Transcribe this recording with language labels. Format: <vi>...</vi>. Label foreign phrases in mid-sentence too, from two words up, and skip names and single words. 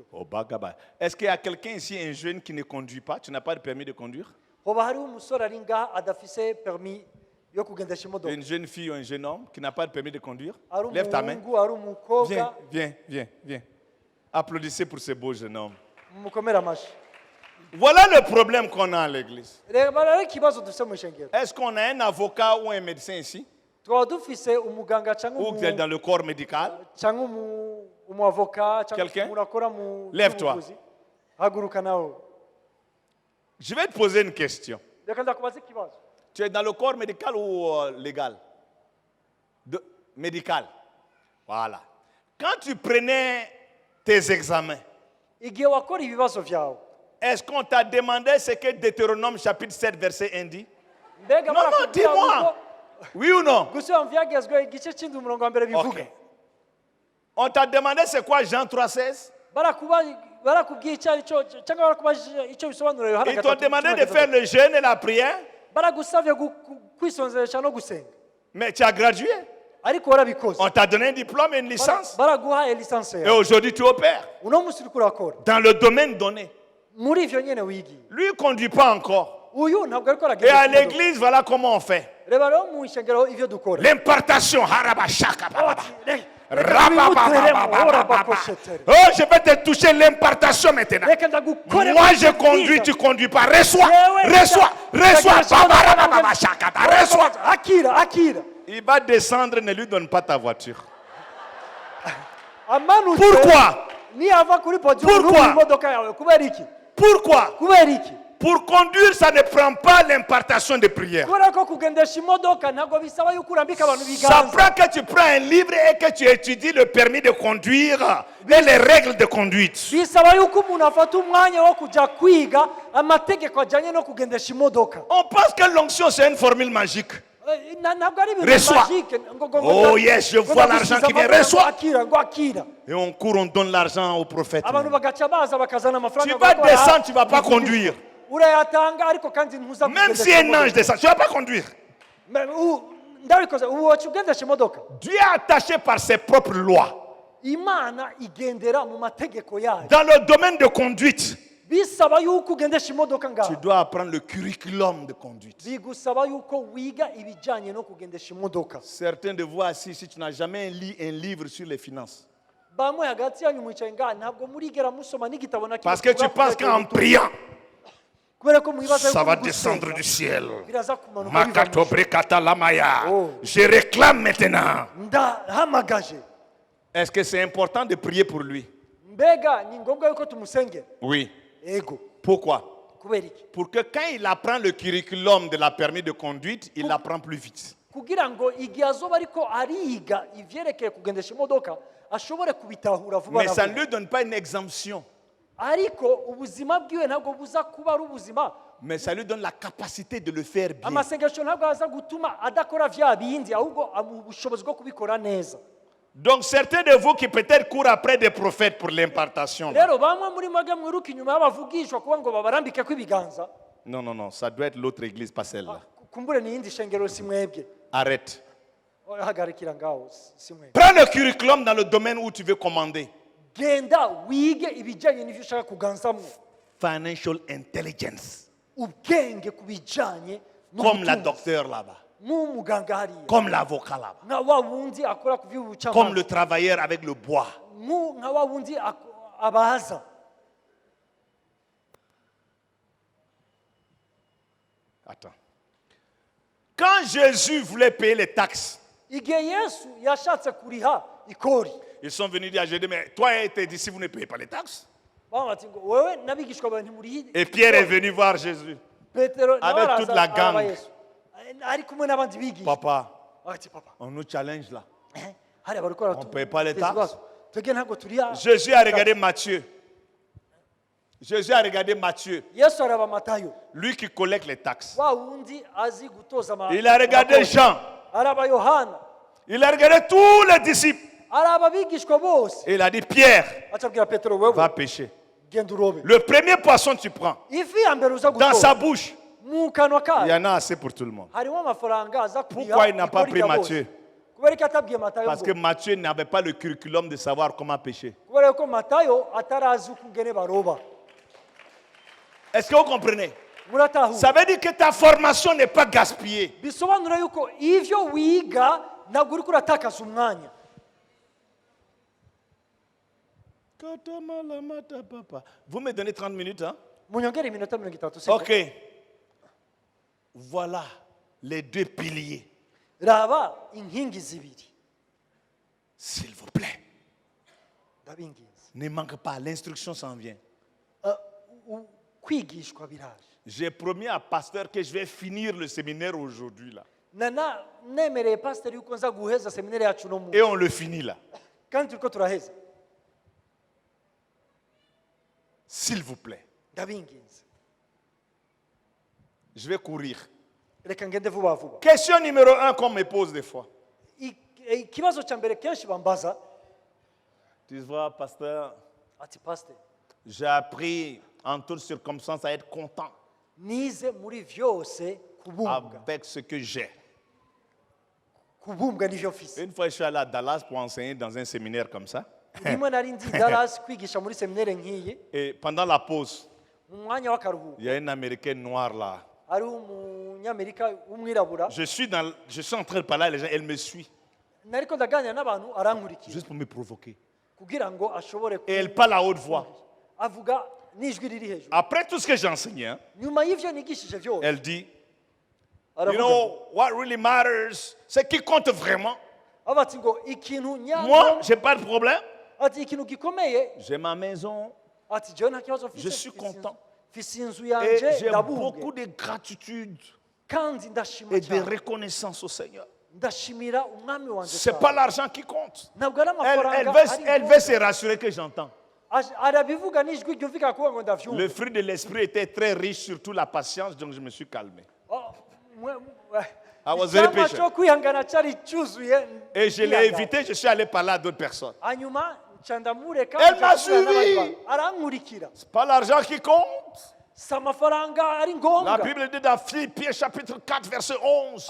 <rn>Au Bagaba.</rn> <fr>Est-ce qu'il y a quelqu'un ici, un jeune qui ne conduit pas? Tu n'as pas de permis de conduire?</fr> <rn>hoba hariho umusore ari ngaha adafise permis yo kugendesha imodoka.</rn> <fr>Une jeune fille ou un jeune homme qui n'a pas de permis de conduire?</fr> <rn>Ari</rn> <fr>Lève ta main.</fr> <rn>umuhungu ari umukobwa</rn> <fr>Viens, viens, viens, viens. Applaudissez pour ce beau jeune homme.</fr> <rn>mukomere amashyi.</rn> <fr>Voilà le problème qu'on a à l'église.</fr> <rn>reba rero ikibazo dufite mu ishengero.</rn> <fr>Est-ce qu'on a un avocat ou un médecin ici?</fr> <rn>twaba dufise umuganga cyangwa</rn> <fr>Ou dans le corps médical?</fr> <rn>cyangwa umuavoka cyangwa</rn> <fr>Quelqu'un?</fr> <rn>umuntu akora mu</rn> <fr>Lève-toi.</fr> <rn>by'ubuvuzi. Haguruka nawe.</rn> <fr>Je vais te poser une question.</fr> <rn>Reka ndakubaza ikibazo.</rn> <fr>Tu es dans le corps médical ou légal? Médical. Voilà. Quand tu prenais tes examens,</fr> <rn>Igihe wakora ibibazo byawe</rn> <fr>est-ce qu'on t'a demandé ce que Deutéronome chapitre 7 verset 1 dit?</fr> <rn>mbega</rn> <fr>Non, non, dis-moi. Oui ou non?</fr> <rn>gusubira mu byagezwe igice cy'indi umurongo wa mbere bivuga.</rn> <fr>Ok. On t'a demandé c'est quoi Jean 3,16?</fr> <rn>barakubwiye icyo ari cyo cyangwa barakubajije icyo bisobanura Yohana</rn> <fr>Ils t'ont demandé de faire le jeûne et la prière,</fr> <rn>baragusabye kwisonzesha no gusenga</rn> <fr>mais tu as gradué.</fr> <rn>ariko warabikoze.</rn> <fr>On t'a donné un diplôme et une licence.</fr> <rn>baraguhaye lisansi</rn> <fr>Et</fr> <rn>yawe</rn> <fr>aujourd'hui tu opères</fr> <rn>uno munsi uriko urakora</rn> <fr>dans le domaine donné.</fr> <rn>muri ivyo nyene wigiye.</rn> <fr>Lui ne conduit pas encore.</fr> <rn>Uyu ntabwo ariko</rn> <fr>Et</fr> <rn>aragenda</rn> <fr>à</fr> <rn>ku modoka.</rn> <fr>l'église, voilà comment on fait.</fr> <rn>reba rero mu ishengero ivyo dukora. L'impartation. Harabashaka, bababa. Reka wimuteremo, Rabababababa.</rn> <fr>Oh, je vais te toucher l'impartation maintenant.</fr> <rn>reka ndagukore</rn> <fr>Moi je conduis, tu conduis pas. Reçois,</fr> <rn>Yewe,</rn> <fr>reçois, reçois.</fr> <rn>ndagashaka- Babarabababashaka, reçois. akira</rn> <fr>Il va descendre, ne lui donne pas ta voiture.</fr> <rn>amanutse</rn> <fr>Pourquoi?</fr> <rn>niyava kuri podium</rn> <fr>Pourquoi?</fr> <rn>n'ubu imodoka yawe kubera iki</rn> <fr>Pourquoi?</fr> <rn>kubera iki</rn> <fr>Pour conduire, ça ne prend pas l'impartation de prière.</fr> <rn>kubera ko kugendesha imodoka ntabwo bisaba yuko urambika abantu</rn> <fr>Ça</fr> <rn>ibiganza</rn> <fr>prend que tu prends un livre et que tu étudies le permis de conduire et les règles de conduite.</fr> <rn>bisaba yuko umuntu afata umwanya wo kujya kwiga amategeko ajyanye no kugendesha imodoka.</rn> <fr>On pense que l'onction, c'est une formule magique.</fr> <rn>Ntabwo ari ibintu</rn> <fr>Reçois. magique Oh yes, je vois l'argent qui vient. Reçois.</fr> <rn>akira</rn> <fr>Et on court, on donne l'argent au prophète.</fr> <rn>abantu bagaca baza bakazana amafaranga</rn> <fr>Tu vas</fr> <rn>bagakora,</rn> <fr>descendre, tu ne vas pas conduire.</fr> <rn>urayatanga ariko kandi ntuza</rn> <fr>Même si un ange descend, tu ne vas pas conduire.</fr> <rn>ndabikoze ubu wacu ugendesha imodoka.</rn> <fr>Dieu est attaché par ses propres lois.</fr> <rn>Imana igendera mu mategeko yayo.</rn> <fr>Dans le domaine de conduite,</fr> <rn>Bisaba yuko ugendesha imodoka</rn> <fr>tu</fr> <rn>ngaho.</rn> <fr>dois apprendre le curriculum de conduite.</fr> <rn>Bigusaba yuko wiga ibijyanye no kugendesha imodoka.</rn> <fr>Certains de vous assis, si tu n'as jamais lu un livre sur les finances,</fr> <rn>Bamwe hagati yanyu mwicaye ngaha ntabwo murigera musoma n'igitabo na kimwe</rn> <fr>parce que tu</fr> <rn>kivuga ku</rn> <fr>penses</fr> <rn>byerekeye</rn> <fr>qu'en</fr> <rn>ubutunzi.</rn> <fr>priant,</fr> <rn>Kubera ko mwibaza</rn> <fr>ça</fr> <rn>yuko</rn> <fr>va</fr> <rn>mu</rn> <fr>descendre</fr> <rn>gusenga</rn> <fr>du ciel.</fr> <rn>biraza kumanuka biva mu ijuru. Makatobrekata lamaya. Oh.</rn> <fr>Je réclame maintenant.</fr> <rn>ndahamagaje.</rn> <fr>Est-ce que c'est important de prier pour lui?</fr> <rn>Mbega ni ngombwa yuko tumusengera?</rn> <fr>Oui.</fr> <rn>Ego.</rn> <fr>Pourquoi?</fr> <rn>Kubera iki?</rn> <fr>Pour que quand il apprend le curriculum de la permis de conduite, il apprend plus vite.</fr> <rn>Kugira ngo igihe azoba ariko ariga ivyerekeye kugendesha imodoka ashobore kubitahura vuba</rn> <fr>Mais</fr> <rn>na</rn> <fr>ça ne</fr> <rn>vuba.</rn> <fr>lui donne pas une exemption,</fr> <rn>Ariko ubuzima bwiwe ntabwo buza kuba ari ubuzima.</rn> <fr>mais ça lui donne la capacité de le faire bien.</fr> <rn>Amasengesho ntabwo aza gutuma adakora vya bindi ahubwo amuha ubushobozi bwo kubikora neza.</rn> <fr>Donc certains de vous qui peut-être courent après des prophètes pour l'impartation. là.</fr> <rn>Rero bamwe muri mwebwe mwiruka inyuma y'abavugishwa kuba ngo babarambike kw'ibiganza.</rn> <fr>Non, non, non, ça doit être l'autre église, pas celle-là.</fr> <rn>Kumbure ni yindi shengero si mwebwe.</rn> <fr>Arrête.</fr> <rn>Hagarikira ngaho si mwebwe.</rn> <fr>Prends le curriculum dans le domaine où tu veux commander.</fr> <rn>Genda wige ibijyanye n'ivyo ushaka kuganzamo.</rn> <en>Financial intelligence.</en> <rn>Ubwenge ku bijyanye</rn> <fr>Comme la</fr> <rn>n'ubutunzi.</rn> <fr>docteur là-bas.</fr> <rn>Nk'umuganga hariya.</rn> <fr>Comme l'avocat là-bas.</fr> <rn>Nka wa wundi akora ku</rn> <fr>Comme</fr> <rn>by'ubucamanza.</rn> <fr>le travailleur avec le bois.</fr> <rn>Nka wa wundi abaza.</rn> <fr>Attends. Quand Jésus voulait payer les taxes,</fr> <rn>Igihe Yesu yashatse kuriha ikori.</rn> <fr>ils sont venus dire à Jésus, mais toi et tes disciples, vous ne payez pas les taxes.</fr> <rn>Bamati ngo wewe n'abigishwa bawe ntimurihi.</rn> <fr>Et Pierre est venu voir Jésus.</fr> <rn>Petero</rn> <fr>avec</fr> <rn>nawe</rn> <fr>toute</fr> <rn>araza</rn> <fr>la gang.</fr> <rn>araba Yesu. Ari kumwe n'abandi bigisha.</rn> <fr>Papa,</fr> <rn>Ati papa.</rn> <fr>on nous challenge là.</fr> <rn>Hariya bariko baratu.</rn> <fr>On paye pas les taxes.</fr> <rn>Twebwe ntabwo turiha.</rn> <fr>Jésus a regardé Matthieu. Jésus a regardé Matthieu,</fr> <rn>Yesu araba Matayo.</rn> <fr>lui qui collecte les taxes.</fr> <rn>Wa wundi azi gutoza</rn> <fr>Il a regardé Jean.</fr> <rn>Araba Yohana.</rn> <fr>Il a regardé tous les disciples.</fr> <rn>Araba abigishwa bose.</rn> <fr>Et il a dit, Pierre,</fr> <rn>Acabwira Petero wewe</rn> <fr>va pêcher.</fr> <rn>genda urobe.</rn> <fr>Le premier poisson que tu prends,</fr> <rn>Ifi ya mbere uza</rn> <fr>dans</fr> <rn>gutora.</rn> <fr>sa bouche,</fr> <rn>Mu kanwa</rn> <fr>il y</fr> <rn>kayo</rn> <fr>en a assez pour tout le monde.</fr> <rn>harimo amafaranga aza kuriha.</rn> <fr>Pourquoi il n'a pas</fr> <rn>ikori</rn> <fr>pris</fr> <rn>rya bose.</rn> <fr>Matthieu?</fr> <rn>Kubera ko atabwiye Matayo</rn> <fr>Parce</fr> <rn>ngo.</rn> <fr>que Matthieu n'avait pas le curriculum de savoir comment pêcher.</fr> <rn>Kubera ko Matayo atarazi ukungene baroba.</rn> <fr>Est-ce que vous comprenez?</fr> <rn>Muratahura.</rn> <fr>Ça veut dire que ta formation n'est pas gaspillée.</fr> <rn>Bisobanura yuko ivyo wiga ntabwo uriko uratakaza umwanya.</rn> <fr>Vous me donnez 30 minutes, hein?</fr> <rn>Munyongere iminota 30 siko.</rn> <fr>Ok. Voilà les deux piliers.</fr> <rn>Raba inkingi zibiri.</rn> <fr>S'il vous plaît,</fr> <rn>Ndabinginze.</rn> <fr>ne manque pas, l'instruction s'en vient.</fr> <rn>Kwigishwa biraje.</rn> <fr>J'ai promis à pasteur que je vais finir le séminaire aujourd'hui là.</fr> <rn>Nana nemereye pastor yuko nza guheza seminari yacu no mu.</rn> <fr>Et on le finit là.</fr> <rn>Kandi turiko turaheza.</rn> <fr>S'il vous plaît,</fr> <rn>Ndabinginze.</rn> <fr>je vais courir.</fr> <rn>Reka ngende vuba vuba.</rn> <fr>Question numéro 1 qu'on me pose des fois.</fr> <rn>Ikibazo cya mbere kenshi bambaza</rn> <fr>Tu vois, pasteur,</fr> <rn>ati pastor</rn> <fr>j'ai appris en toutes circonstances à être content</fr> <rn>nize muri vyose kubumbwa.</rn> <fr>avec ce que j'ai.</fr> <rn>Kubumbwa n'ivyo mfise.</rn> <fr>Une fois, je suis allé à Dallas pour enseigner dans un séminaire comme ça.</fr> <rn>Rimwe nari ndi Dallas kwigisha muri seminari nk'iyi.</rn> <fr>Et pendant la pause,</fr> <rn>Mu mwanya w'akaruhuko</rn> <fr>il y a une américaine noire là.</fr> <rn>ari umunyamerika w'umwirabura.</rn> <fr>Je suis en train de parler à les gens, elle me suit,</fr> <rn>Nariko ndaganira n'abantu arankurikira</rn> <fr>juste pour me provoquer.</fr> <rn>kugira ngo ashobore</rn> <fr>Et elle parle à haute voix.</fr> <rn>avuga n'ijwi riri hejuru.</rn> <fr>Après tout ce que j'ai enseigné, hein,</fr> <rn>Nyuma y'ivyo nigishije vyose</rn> <fr>elle dit,</fr> <en>you</en> <rn>aravuga</rn> <en>know, what really matters,</en> <fr>ce qui compte vraiment.</fr> <rn>aba ati ngo ikintu</rn> <fr>Moi,</fr> <rn>nyango</rn> <fr>j'ai pas de problème.</fr> <rn>ati ikintu gikomeye</rn> <fr>J'ai ma maison,</fr> <rn>ati jewe nta kibazo mfise.</rn> <fr>je suis</fr> <rn>mfise inzu.</rn> <fr>content.</fr> <rn>mfise inzu</rn> <fr>Et</fr> <rn>yanje</rn> <fr>j'ai beaucoup</fr> <rn>ndabunge</rn> <fr>de gratitude</fr> <rn>kandi ndashima</rn> <fr>et de</fr> <rn>cyane</rn> <fr>reconnaissance au Seigneur.</fr> <rn>ndashimira umwami wanje</rn> <fr>Ce n'est</fr> <rn>cyane.</rn> <fr>pas l'argent qui compte.</fr> <rn>ntabwo ari</rn> <fr>Elle</fr> <rn>amafaranga</rn> <fr>veut,</fr> <rn>ari</rn> <fr>elle</fr> <rn>ngombwa.</rn> <fr>veut se rassurer que j'entends.</fr> <rn>arabivuga n'ijwi ryumvikana kuvuga ngo</rn> <fr>Le</fr> <rn>ndavyumva.</rn> <fr>fruit de l'esprit était très riche, surtout la patience, donc je me suis calmé. Oh,</fr> <en>I was very</en> <rn>icyampa</rn> <en>patient.</en> <rn>cyo kwihangana cyari cyuzuye</rn> <fr>Et je l'ai</fr> <rn>kwihangana.</rn> <fr>évité, je suis allé parler à d'autres personnes.</fr> <rn>hanyuma nca ndamureka</rn> <fr>Elle</fr> <rn>nca</rn> <fr>m'a</fr> <rn>kuvugana n'abandi</rn> <fr>suivi.</fr> <rn>bantu. arankurikira</rn> <fr>Ce n'est pas l'argent qui compte.</fr> <rn>si amafaranga ari</rn> <fr>La</fr> <rn>ngombwa.</rn> <fr>Bible dit dans Philippiens chapitre 4, verset 11.</fr>